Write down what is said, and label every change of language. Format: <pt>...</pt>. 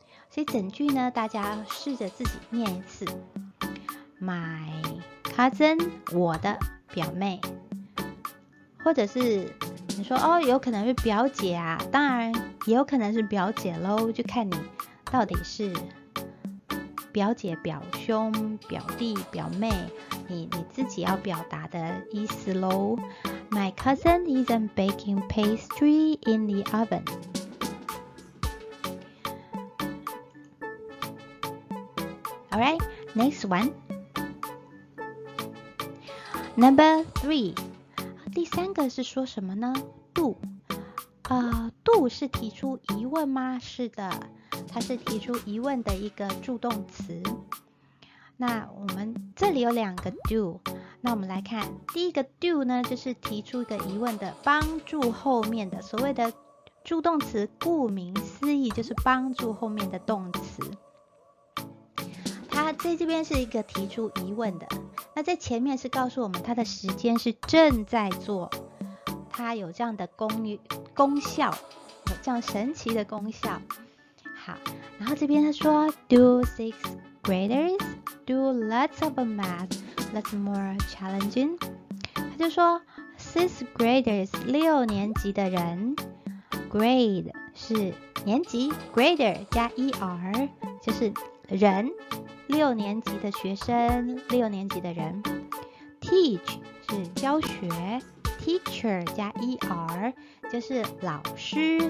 <zh>所以整句呢，大家试着自己念一次</zh> <en>My cousin</en> <zh>我的表妹，或者是你说哦，有可能是表姐啊，当然也有可能是表姐咯，就看你到底是表姐、表兄、表弟、表妹，你自己要表达的意思咯。</zh> <en>My cousin isn't baking pastry in the oven. Alright, next one.</en> <zh>Number 3. 第三个是说什么呢？Do. Do 是提出疑问吗？是的，它是提出疑问的一个助动词。那我们这里有2个 do， 那我们来看第一个 do 呢，就是提出一个疑问的，帮助后面的。所谓的助动词，顾名思义就是帮助后面的动词。它在这边是一个提出疑问的，那在前面是告诉我们它的时间是正在做，它有这样的功效，有这样神奇的功效。好，然后这边他说</zh> <en>Do 6th graders do lots of math that's more challenging。</en> <zh>他就说 6th graders 6年级的人， grade 是年级， grader 加 er 就是人，6年级的学生，6年级的人。 Teach 是教学， teacher 加 er 就是老师。</zh>